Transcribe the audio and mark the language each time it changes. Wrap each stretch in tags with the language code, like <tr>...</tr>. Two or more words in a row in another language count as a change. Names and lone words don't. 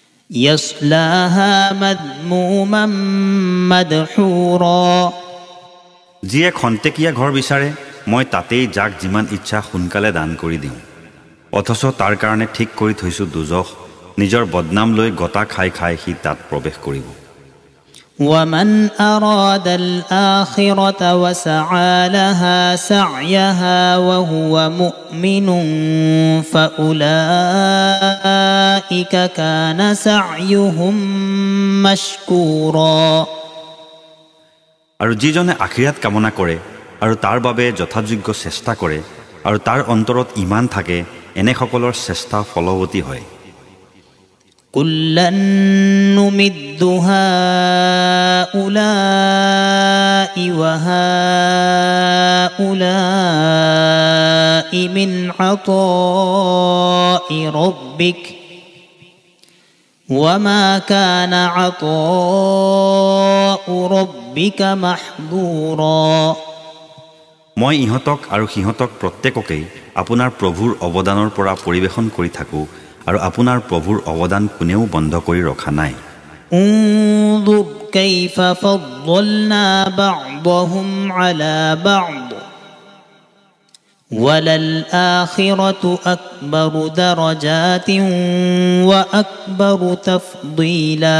<ar>يصلاها مذموما مدحورا</ar> <as>যিয়ে খন্তেকীয়া ঘৰ বিচাৰে মই তাতেই যাক যিমান ইচ্ছা সোনকালে দান কৰি দিওঁ অথচ তাৰ কাৰণে ঠিক কৰি থৈছো দুজখ নিজৰ বদনাম লৈ গটা খাই খাই সি তাত প্ৰৱেশ কৰিব</as> <ar>ومن أراد الآخرة وسعى لها سعيها وهو مؤمن فأولئك كان سعيهم مشكورا</ar> <as>আৰু যিজনে আখিৰাত কামনা কৰে আৰু তাৰ বাবে যথাযোগ্য চেষ্টা কৰে আৰু তাৰ অন্তৰত ঈমান থাকে এনে সকলৰ চেষ্টা ফলৱতী হয়</as> <ar>كلا نمد هؤلاء وهؤلاء من عطاء ربك وما كان عطاء ربك محظورا</ar> <as>মই ইহঁতক আৰু সিহঁতক প্ৰত্যেককেই আপোনাৰ প্ৰভুৰ অৱদানৰ পৰা পৰিৱেশন কৰি থাকো আৰু আপোনাৰ প্ৰভুৰ অৱদান কোনেও বন্ধ কৰি ৰখা নাই</as> <ar>انظر كيف فضلنا بعضهم على بعض وللآخرة أكبر درجات وأكبر تفضيلا</ar>